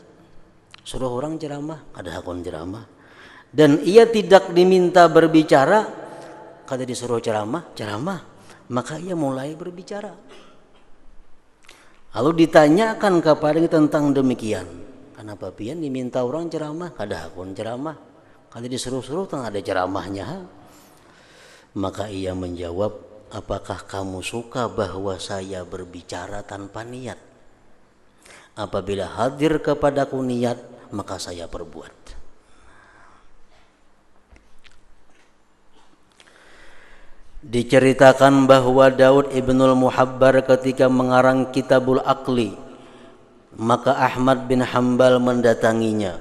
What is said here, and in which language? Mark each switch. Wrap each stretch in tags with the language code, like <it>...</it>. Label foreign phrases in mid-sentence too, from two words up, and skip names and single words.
<bjn>Suruh orang ceramah, ada hakon ceramah.</bjn> <id>Dan ia tidak diminta berbicara,</id> <bjn>kada disuruh ceramah,</bjn> <id>maka ia mulai berbicara. Lalu ditanyakan kepadanya tentang demikian.</id> <bjn>Kenapa pian diminta orang ceramah, kada hakun ceramah, kada disuruh-suruh tang ada ceramahnya.</bjn> <id>Maka ia menjawab, apakah kamu suka bahwa saya berbicara tanpa niat? Apabila hadir kepadaku niat, maka saya berbuat. Diceritakan bahwa Daud ibnul Muhabbar ketika mengarang Kitabul Aqli, maka Ahmad bin Hanbal mendatanginya.</id>